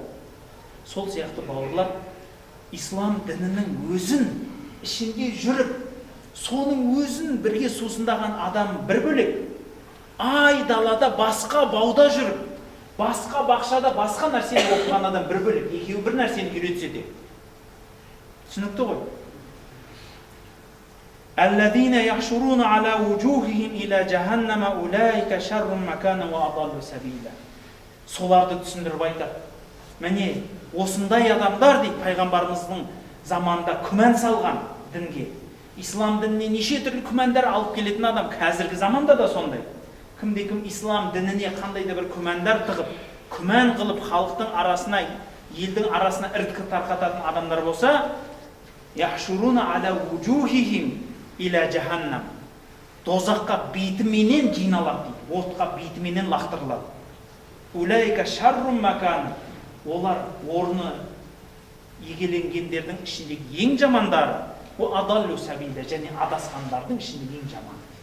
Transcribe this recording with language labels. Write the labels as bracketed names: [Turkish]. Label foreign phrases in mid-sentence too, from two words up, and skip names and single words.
[Kazakh] Сол сияқты бауырлар, ислам дінінің өзін ішінде жүріп, соның өзін бірге сусындаған адам бір бөлек. Ай далада басқа бауда жүріп, басқа бақшада басқа нәрсені оқыған адам бір бөлек. Екеуі бір нәрсені үйретсе де. Түсінікті ғой. [Arabic] الذين يحشرون على وجوههم إلى جهنم أولئك شر مكانا وأضل سبيلا. [Kazakh] Соларды түсіндіріп айтады. Міне, осындай адамдар дейді, пайғамбарымыздың заманында күмән салған дінге. Ислам дініне неше түрлі күмәндар алып келетін адам, қазіргі заманда да сондай. Кімде-кім ислам дініне қандай да бір күмәндар тығып, күмән қылып халықтың арасына, елдің арасына іріткі тарқататын адамдар болса, [Arabic] يحشرون على وجوههم إلى جهنم. [Kazakh] Дозаққа бетіменен жиналады дейді, отқа бетіменен лақтырылады. [Arabic] أولئك شر مكان. [Kazakh] Олар орны егеленгендердің ішіндегі ең жамандары, [Arabic] وأضل سبيلا, [Kazakh] және адасқандардың ішіндегі ең жаманы.